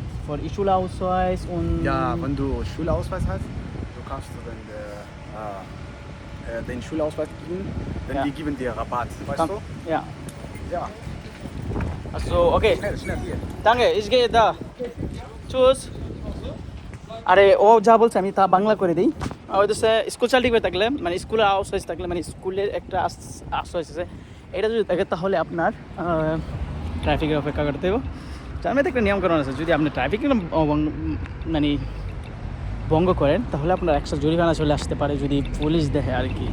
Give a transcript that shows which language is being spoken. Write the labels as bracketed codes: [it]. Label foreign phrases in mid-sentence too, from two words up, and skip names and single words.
[de] Für Schulausweis und Ja, wenn du Schulausweis hast, du kannst du den Schulausweis geben, denn Ja. die geben dir Rabatt, weißt Komm. du? Ja. Ja. Also okay. Schnell hier. Danke, ich gehe da. Tschüss. [bn] আরে ও যা বলছে আমি তা বাংলা করে দিই। ওই হচ্ছে স্কুল সার্টিফিকেট থাকলে, মানে স্কুলের আউসওয়াইজ থাকলে, মানে স্কুলের একটা আউসওয়াইজ আছে, এটা যদি থাকে তাহলে আপনার ট্রাফিকের অপেক্ষা করতে হবে। জার্মানিতে একটা নিয়মকানুন আছে, যদি আপনি ট্রাফিকের মানে ভঙ্গ করেন তাহলে আপনার এক্সট্রা জরিমানা চলে আসতে পারে যদি পুলিশ দেখে আর কি।